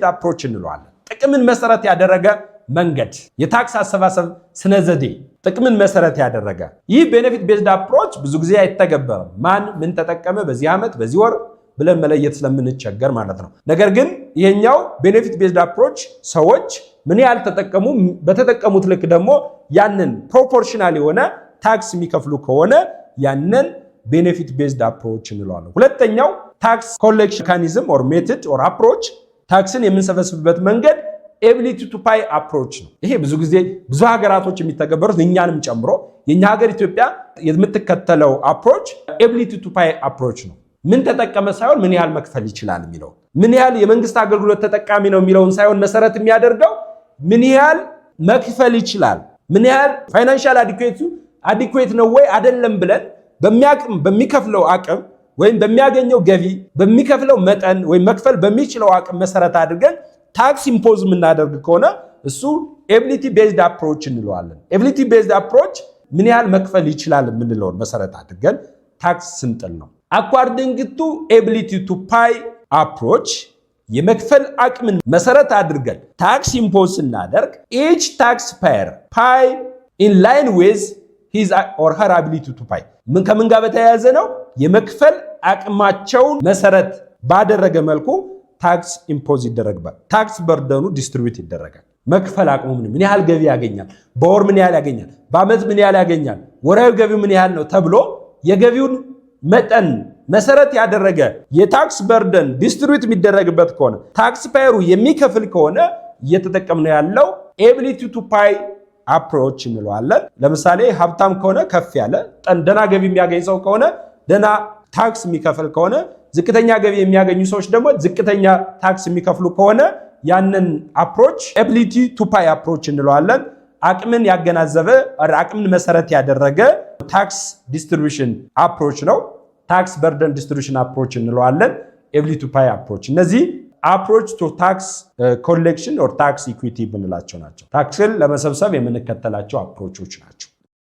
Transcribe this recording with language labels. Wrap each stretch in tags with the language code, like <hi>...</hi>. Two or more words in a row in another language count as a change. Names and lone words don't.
<am>approach እንለዋለን ጥቅምን መሰረት ያደረገ መንገድ የታክስ አሰባሰብ ስነዘዴ ጥቅምን መሰረት ያደረገ ይህ</am> <en>benefit based approach</en> <am>ብዙ ጊዜ አይተገበርም ማን ምን ተጠቀመ በዚህ አመት በዚህ ወር ብለን መለየት ስለምንቸገር ማለት ነው ነገር ግን ይሄኛው</am> <en>benefit based approach</en> <am>ሰዎች ምን ያህል ተጠቀሙ በተጠቀሙት ልክ ደግሞ ያንን ፕሮፖርሽናል የሆነ ታክስ የሚከፍሉ ከሆነ ያንን</am> <en>benefit based approach</en> <am>እንለዋለን ሁለተኛው</am> <en>tax collection mechanism or method or approach</en> <am>ታክስን የምንሰበስብበት መንገድ</am> <en>ability to pay approach</en> <am>ነው ይሄ ብዙ ጊዜ ብዙ ሀገራቶች የሚተገበሩት እኛንም ጨምሮ የኛ ሀገር ኢትዮጵያ የምትከተለው</am> <en>approach ability to pay approach</en> <am>ነው ምን ተጠቀመ ሳይሆን ምን ያህል መክፈል ይችላል የሚለው ምን ያህል የመንግስት አገልግሎት ተጠቃሚ ነው የሚለውን ሳይሆን መሰረት የሚያደርገው ምን ያህል መክፈል ይችላል ምን ያህል</am> <en>financial adequate</en> <am>ነው ወይ አይደለም ብለን በሚከፍለው አቅም ወይም በሚያገኘው ገቢ በሚከፍለው መጠን ወይም መክፈል በሚችለው አቅም መሰረት አድርገን</am> <en>tax impose</en> <am>ምናደርግ ከሆነ እሱ</am> <en>ability based approach</en> <am>እንለዋለን</am> <en>ability based approach</en> <am>ምን ያህል መክፈል ይችላል ምንለው መሰረት አድርገን ታክስ ስንጥል ነው</am> <en>according to ability to pay approach</en> <am>የመክፈል አቅምን መሰረት አድርገን</am> <en>tax impose</en> <am>እናደርግ</am> <en>each taxpayer pay in line with his or her ability to pay</en> <am>ምን ከምን ጋር በተያያዘ ነው የመክፈል አቅማቸውን መሰረት ባደረገ መልኩ</am> <en>tax impose</en> <am>ይደረጋል</am> <en>tax burdenኑ distribute</en> <am>ይደረጋል መክፈል አቅሙ ምን ያህል ገቢ ያገኛል በወር ምን ያህል ያገኛል በአመት ምን ያህል ያገኛል ወራዊ ገቢው ምን ያህል ነው ተብሎ የገቢውን መጠን መሰረት ያደረገ</am> <en>የtax burden</en> <am>ዲስትሪቢዩት የሚደረግበት ከሆነ ታክስ ፓየሩ የሚከፍል ከሆነ እየተጠቀምነው ያለው</am> <en>ability to pay approach</en> <am>እንለዋለን ለምሳሌ ሀብታም ከሆነ ከፍ ያለ ደና ገቢ የሚያገኝ ሰው ከሆነ ደና ታክስ የሚከፍል ከሆነ ዝቅተኛ ገቢ የሚያገኙ ሰዎች ደግሞ ዝቅተኛ ታክስ የሚከፍሉ ከሆነ ያንን</am> <en>approach ability to pay approach</en> <am>እንለዋለን አቅምን ያገናዘበ አቅምን መሰረት ያደረገ</am> <en>tax distribution approach</en> <am>ነው</am> <en>tax burden distribution approach</en> <am>እንለዋለን</am> <en>ability to pay approach</en> <am>እነዚህ</am> <en>approach to tax collection or tax equity</en> <am>ብንላቸው ናቸው ታክስን ለመሰብሰብ የምንከተላቸው approachዎች ናቸው</am>